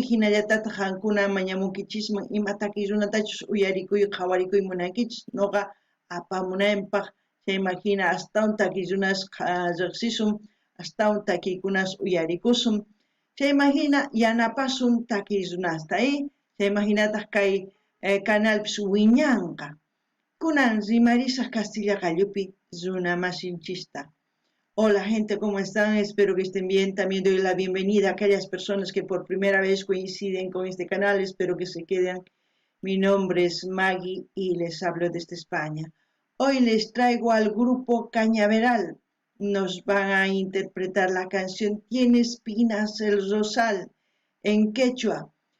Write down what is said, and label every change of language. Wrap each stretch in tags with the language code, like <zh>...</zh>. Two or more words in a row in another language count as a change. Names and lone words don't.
<qu>hinallatataq qankuna mañamunkichisman ima takiy runatachus uyarikuy hawarikuy munankichis noqa apamunaypaq chayman hina astawan takiy runas riqsisun astawan takiykunas uyarikusun chayman hina yanapasun takiy runasta chayman hinataq kay canalpis wiñanqa kunan rimarisaq Castilla Gallupi runa masinchista.</qu> <es>Hola gente, ¿cómo están? Espero que estén bien. También doy la bienvenida a aquellas personas que por primera vez coinciden con este canal. Espero que se queden. Mi nombre es Maggie y les hablo desde España. Hoy les traigo al grupo Cañaveral. Nos van a interpretar la canción Tiene espinas el rosal en quechua.</es>